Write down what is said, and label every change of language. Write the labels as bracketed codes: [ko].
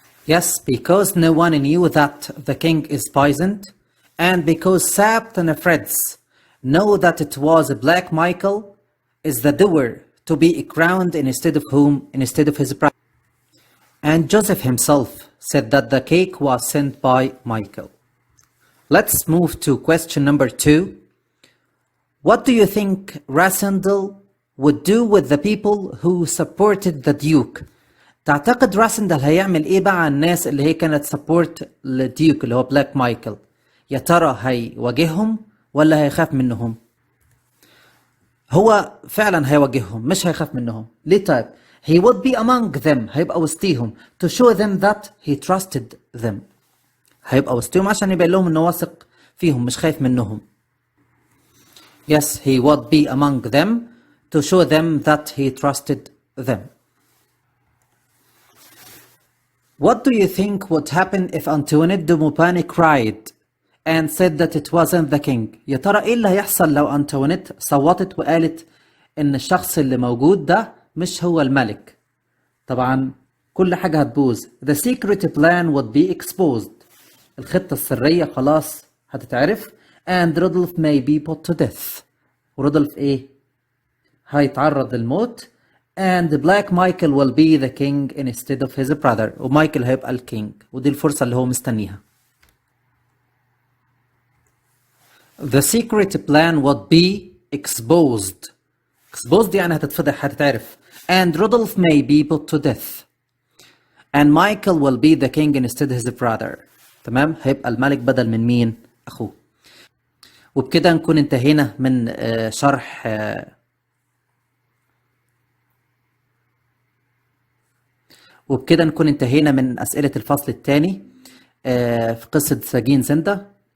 [en] Yes, because no one knew that the king is poisoned and because Sabt and Freds know that it was Black Michael is the doer to be crowned instead of whom? Instead of his brother. And Joseph himself said that the cake was sent by Michael. Let's move to question number 2. What do you think Rasendell would do with the people who supported the Duke? [ar] تعتقد راسندل هيعمل ايه بقى على الناس اللي هي كانت support للديوك اللي هو بلاك مايكل؟ يا ترى هيواجههم ولا هيخاف منهم؟ هو فعلا هيواجههم مش هيخاف منهم. ليه طيب؟ [en] he would be among them، [ar] هيبقى وسطيهم [en] to show them that he trusted them، [ar] هيبقى وسطيهم عشان يبين لهم انه واثق فيهم مش خايف منهم. [en] Yes, he would be among them to show them that he trusted them. What do you think would happen if Antoinette de Maupin cried and said that it wasn't the king؟ [ar] يا ترى ايه اللي هيحصل لو أنطوانيت صوتت وقالت ان الشخص اللي موجود ده مش هو الملك؟ طبعا كل حاجة هتبوظ. [en] The secret plan would be exposed، [ar] الخطة السرية خلاص هتتعرف. [en] and Rudolph may be put to death، [ar] ورودولف ايه؟ هيتعرض للموت. [en] and Black Michael will be the king instead of his brother، [ar] ومايكل هيبقى الكينج، ودي الفرصة اللي هو مستنيها. [en] The secret plan would be exposed. [ar] exposed يعني هتتفضح هتتعرف. [en] and Rudolph may be put to death. and Michael will be the king instead of his brother. [ar] تمام، هيبقى الملك بدل من مين؟ أخوه. وبكده نكون انتهينا من شرح وبكده نكون انتهينا من أسئلة الفصل الثاني في قصة سجين زندا.